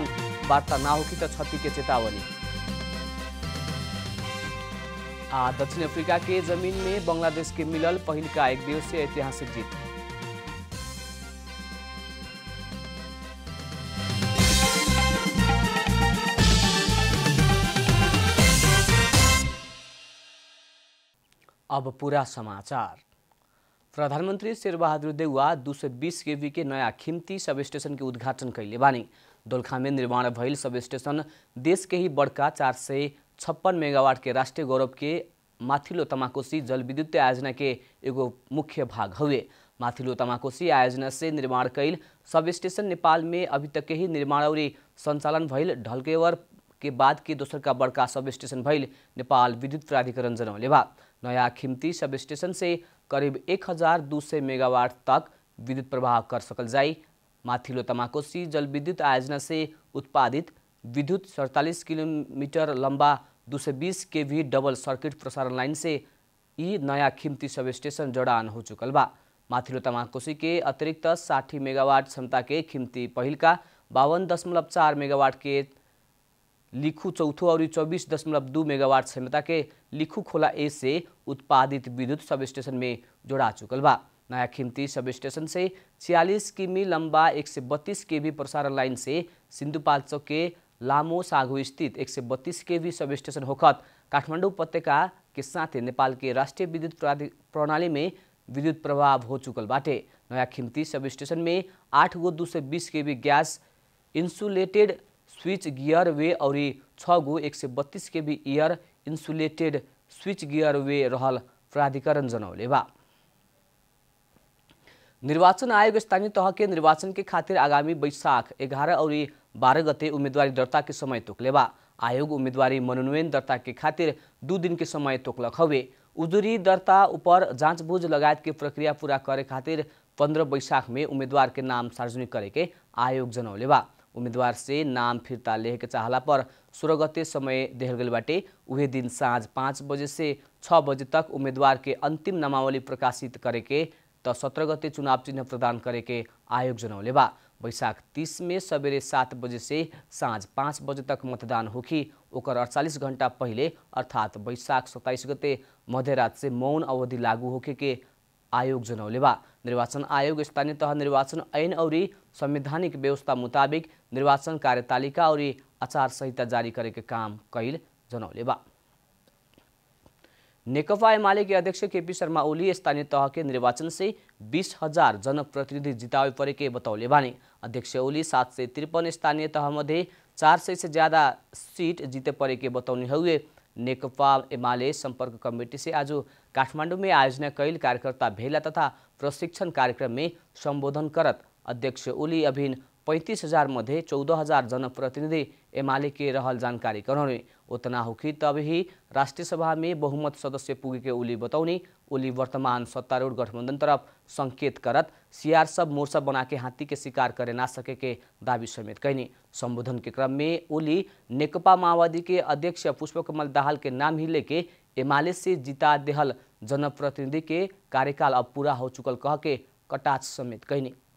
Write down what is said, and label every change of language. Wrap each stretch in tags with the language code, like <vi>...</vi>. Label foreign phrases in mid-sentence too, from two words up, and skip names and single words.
<bho>वार्ता ना होगी तो क्षति के चेतावनी। दक्षिण अफ्रीका के जमीन में बांग्लादेश के मिलल पहिल का एक दिवसीय ऐतिहासिक जीत। अब पूरा समाचार। प्रधानमंत्री शेरबहादुर देउवा 220 केवी के नया खिम्ती</bho> <en>sub station</en> <bho>के उद्घाटन कैले बानी। दोलखा में निर्माण भइल</bho> <en>sub station</en> <bho>देश के ही बड़का 456 मेगावाट के राष्ट्रीय गौरव के माथिल्लो तमाकोसी जलविद्युत आयोजना के एगो मुख्य भाग हुए। माथिल्लो तमाकोसी आयोजना से निर्माण कैल</bho> <en>sub station</en> <bho>नेपाल में अभी तक के ही निर्माण और संचालन भइल ढलकेवर के बाद के दोसर का बड़का</bho> <en>sub station</en> <bho>भइल नेपाल विद्युत प्राधिकरण जनौले बा। नया खिम्ती</bho> <en>sub station</en> <bho>से करीब 1200 मेगावाट तक विद्युत प्रवाह कर सकल जाई। माथिल्लो तमाकोसी जलविद्युत आयोजना से उत्पादित विद्युत 47 किलोमीटर लंबा 220 केवी</bho> <en>double circuit</en> <bho>प्रसारण लाइन से ई नया खिम्ती</bho> <en>sub station</en> <bho>जड़ान हो चुकल बा। माथिल्लो तमाकोसी के अतिरिक्त 60 मेगावाट क्षमता के खिम्ती पहिल का 52.4 मेगावाट के लिखु चौथो और 24.2 मेगावाट क्षमता के लिखु खोला ए से उत्पादित विद्युत</bho> <en>sub station</en> <bho>में जोड़ा चुकल बा। नया खिम्ती</bho> <en>sub station</en> <bho>से 46 किमी लंबा 132 केवी प्रसारण लाइन से सिन्धुपाल्चोक के लामो सागु स्थित 132 केवी</bho> <en>sub station</en> <bho>होखत काठमाडौँ उपत्यका के साथ नेपाल के राष्ट्रीय विद्युत प्रणाली में विद्युत प्रवाह हो चुकल बाटे। नया खिम्ती</bho> <en>sub station</en> <bho>में 8 गो 220 केवी</bho> <en>gas insulated switch gear bay</en> <bho>और 6 गो 132 केवी</bho> <en>air insulated switch gear bay</en> <bho>रहल प्राधिकरण जनौले बा। निर्वाचन आयोग स्थानीय तह के निर्वाचन के खातिर आगामी वैशाख 11 और 12 गते उम्मीदवारी दर्ता के समय तोकले बा। आयोग उम्मीदवारी मनोनयन दर्ता के खातिर 2 दिन के समय तोकलक हवे। उजुरी दर्ता ऊपर जाँचबूझ लगायत के प्रक्रिया पूरा करे खातिर 15 वैशाख में उम्मीदवार के नाम सार्वजनिक करे के आयोग जनौले बा। उम्मीदवार से नाम फिर्ता लेहे के चाहला पर 16 गते समय देहल गइल बाटे। उहे दिन साँझ 5 बजे से 6 बजे तक उम्मीदवार के अंतिम नामावली प्रकाशित करे के त 17 गते चुनाव चिन्ह प्रदान करे के आयोग जनौले बा। वैशाख 30 में सवेरे 7 बजे से साँझ 5 बजे तक मतदान होखी। ओकर 48 घंटा पहिले अर्थात वैशाख 27 गते मध्यरात से मौन अवधि लागू होखे के आयोग जनौले बा। निर्वाचन आयोग स्थानीय तह निर्वाचन ऐन और संवैधानिक व्यवस्था मुताबिक निर्वाचन कार्यतालिका और आचार संहिता जारी करे के काम कैल जनौले बा। नेकपा एमाले के अध्यक्ष केपी शर्मा ओली स्थानीय तह के निर्वाचन से 20,000 जनप्रतिनिधि जितावे परे के बतौले बानी। अध्यक्ष ओली 753 स्थानीय तह मध्ये 400 से ज्यादा सीट जीते परे के बतौनी हुए। नेकपा एमाले संपर्क कमेटी से आज काठमाडौँ में आयोजना कैल कार्यकर्ता भेला तथा प्रशिक्षण कार्यक्रम में संबोधन करत अध्यक्ष ओली अभिन 35,000 मध्ये 14,000 जनप्रतिनिधि एमाले के रहल जानकारी करौने। उतना होखी तब ही राष्ट्रीय सभा में बहुमत सदस्य पुगे के ओली बतौनी। ओली वर्तमान सत्तारूढ़ गठबंधन तरफ संकेत करत सीआर सब मोर्चा बना के हाथी के शिकार करे ना सके के दावी समेत कैनी। संबोधन के क्रम में ओली नेकपा माओवादी के अध्यक्ष पुष्पकमल दाहाल के नाम ही लेके एमाले से जिता देहल जनप्रतिनिधि के कार्यकाल अब पूरा हो चुकल कह के कटाक्ष समेत कैनी।</bho>